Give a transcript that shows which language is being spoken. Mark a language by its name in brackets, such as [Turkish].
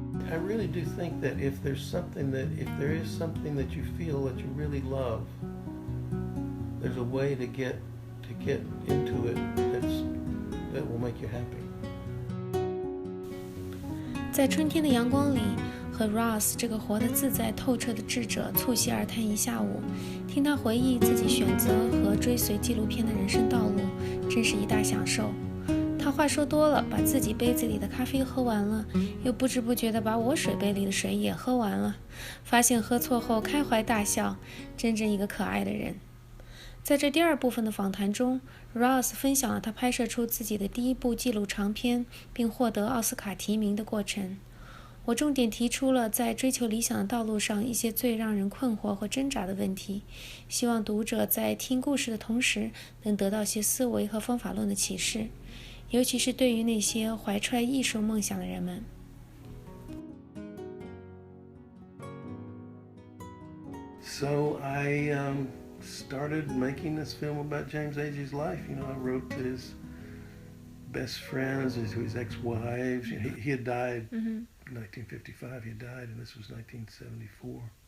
[English] I really do think that if there is something that you feel that you really love, there's a way to get into it that will make you happy. [Chinese] 在春天的阳光里，和 Ross 这个活得自在透彻的智者促膝而谈一下午，听他回忆自己选择和追随纪录片的人生道路，真是一大享受。他话说多了，把自己杯子里的咖啡喝完了，又不知不觉地把我水杯里的水也喝完了，发现喝错后开怀大笑，真正一个可爱的人。在这第二部分的访谈中， Ross 分享了他拍摄出自己的第一部纪录长片并获得奥斯卡提名的过程。我重点提出了在追求理想的道路上一些最让人困惑或挣扎的问题，希望读者在听故事的同时能得到些思维和方法论的启示，尤其是对于那些怀揣艺术梦想的人们。 [English] So I started making this film about James Agee's life. I wrote to his best friends, his ex-wives. He had died in 1955. He had died, and this was 1974.